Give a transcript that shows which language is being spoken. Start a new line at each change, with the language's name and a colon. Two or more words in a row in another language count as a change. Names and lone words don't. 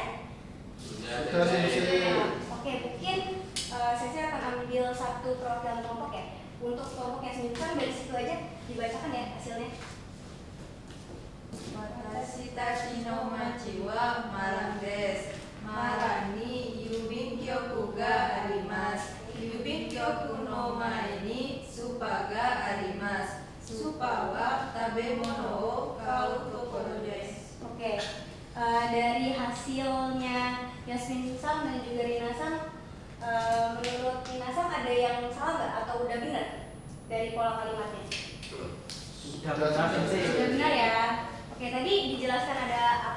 Indonesian: Sudah Sensei. Oke, mungkin saya akan ambil satu perwakilan kelompok ya. Untuk kelompok yang sembilan dari situ aja dibacakan ya hasilnya.
Japanese: 私たちの町はマランです. マランに郵便局があります. 郵便局の前にスーパーがあります. スーパーは食べ物を買う所です.
Indonesian: Oke, dari hasilnya Yasmin Sam dan juga Rina Sam, menurut Rina Sam ada yang salah nggak atau udah benar dari pola kalimatnya? Sudah benar Sensei. Sudah benar ya. Oke, tadi dijelaskan ada apa?